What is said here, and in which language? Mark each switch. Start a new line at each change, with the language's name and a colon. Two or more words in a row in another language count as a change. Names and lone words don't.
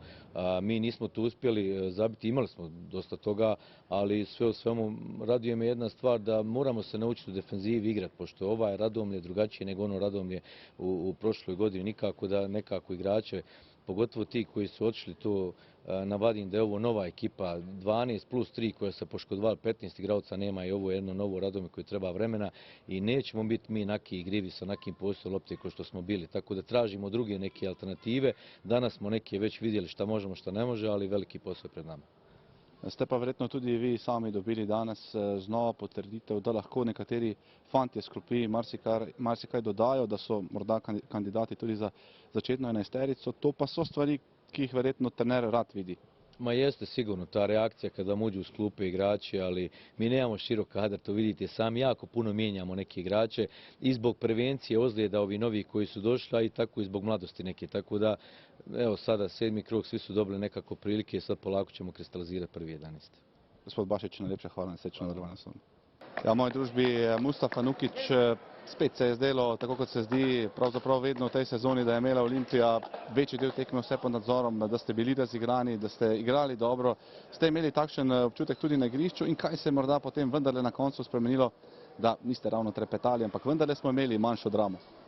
Bosnian: Mi nismo to uspjeli zabiti, imali smo dosta toga, ali sve u svemu raduje me jedna stvar da moramo se naučiti u defenzivi igrati, pošto ovaj Radomlje drugačije nego ono Radomlje u prošloj godini, nikako da nekako igrače, pogotovo ti koji su otišli to navadim da je ovo nova ekipa, 12 plus 3 koja se poškodovala, 15 igraoca nema i ovo je jedno novo Radomlje koje treba vremena i nećemo biti mi naki igrivi sa nakim posjedom lopte kao što smo bili, tako da tražimo druge neke alternative. Danas smo neke već vidjeli šta možemo, šta ne može, ali veliki posao je pred nama.
Slovenian: Ste pa verjetno tudi vi sami dobili danes znova potrditev, da lahko nekateri fantje s klopi marsikaj dodajo, da so morda kandidati tudi za začetno enajsterico. To pa so stvari, ki jih verjetno trener rad vidi.
Bosnian: Ma jeste sigurno ta reakcija kada uđu uz klupe igrači, ali mi nemamo širok kadar, to vidite sami, jako puno mijenjamo neke igrače i zbog prevencije ozljeda ovi novi koji su došli, i tako i zbog mladosti neke, tako da evo sada 7. krug, svi su dobili nekako prilike i sad polako ćemo kristalizirati prvi 11.
Slovenian: Gospod Bašić, najlepša hvala na srečno nadaljevanje. Ja, v moji družbi Mustafa Nukić, spet se je zdelo, tako kot se zdi pravzaprav vedno v tej sezoni, da je imela Olimpija večji del tekme vse pod nadzorom, da ste bili razigrani, da ste igrali dobro. Ste imeli takšen občutek tudi na igrišču in kaj se je morda potem vendarle na koncu spremenilo, da niste ravno trepetali, ampak vendarle smo imeli manjšo dramo?